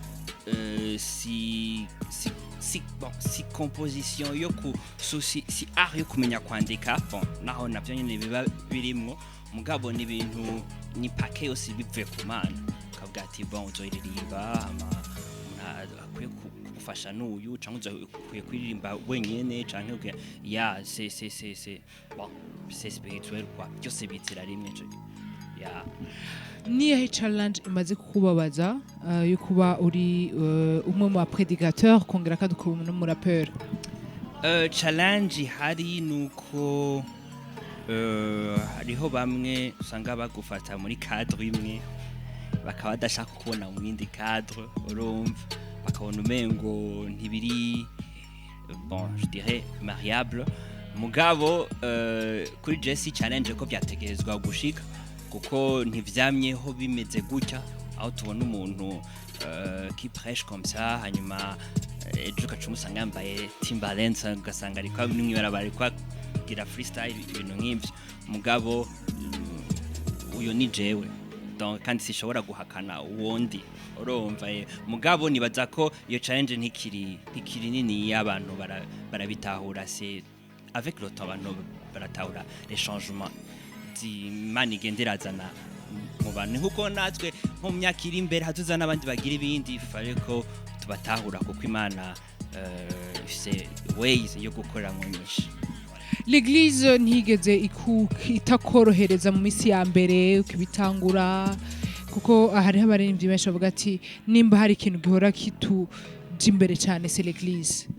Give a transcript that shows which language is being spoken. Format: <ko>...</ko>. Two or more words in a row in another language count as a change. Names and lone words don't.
<rn>si composition yo ku si art yo kumenya kwandika bon naho navyo nyene biba birimwo mugabo ni ibintu ni paquet yose bivuye ku Mana kavuga ati bon uzoiririmba ama akwiye kugufasha n'uyu canke ukwiye kuririmba wenyene canke ya</rn> <fr>c'est bon c'est spirituel quoi</fr> <rn>byose bizira rimwe ya. Niyahe challenge imaze kukubabaza yo kuba uri umwe mu prédicateur kongera kandi kuba n'umurapeur? Challenge hari nuko hariho bamwe usanga bagufata muri cadre imwe bakaba badashaka kubona mu yindi cadre urumva bakabona umengo ntibiri bon</rn> <fr>je dirais mariable</fr> <rn>mugabo kuri Jesse challenge ko byategerezwa gushika kuko ntivyamyeho bimeze gutya aho tubona umuntu</rn> <fr>qui prêche comme ça</fr> <rn>hanyuma ejo kacumusanga yambaye Timberland ugasanga ariko nimwibarabara ariko gira freestyle ibintu nk'ivyo mugabo uyo ni jewe donc kandi sishobora guhakana uwondi urumva mugabo nibaza ko iyo challenge ntikiri nini y'abantu barabitahura</rn> <fr>c'est avec le temps</fr> <rn>abantu baratahura</rn> <fr>les changements</fr> <rn>Imana igenda irazana mu bantu nkuko natwe nko mu myaka iri imbere hatuza n'abandi bagira ibindi fare ko tubatahura kuko Imana ifise ways yo gukorera mu nyinshi. L'Eglise ntigeze itakorohereza mu misi ya mbere ukibitangura kuko hariho abaririmbyi benshi bavuga ati nimba hari ikintu gihora kituja imbere cyane</rn> <fr>c'est l'Eglise</fr>